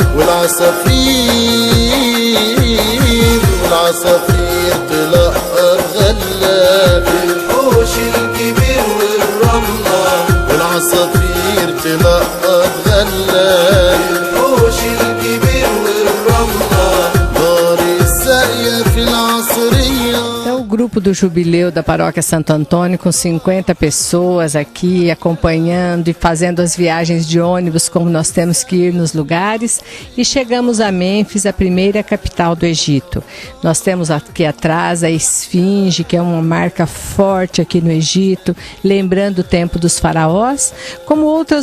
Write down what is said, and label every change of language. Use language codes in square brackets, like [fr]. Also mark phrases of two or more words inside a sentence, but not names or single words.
[ar] والعصافير تلقط غلة في الحوش الكبير والرملة. والعصافير تلقط غلة في الحوش الكبير والرملة. دار الساقية في العصرية. [pt] É o grupo do Jubileu da Paróquia Santo Antônio, com 50 pessoas aqui acompanhando e fazendo as viagens de ônibus, como nós temos que ir nos lugares, e chegamos a Mênfis, a primeira capital do Egito. Nós temos aqui atrás a Esfinge, que é uma marca forte aqui no Egito, lembrando o tempo dos faraós, como outras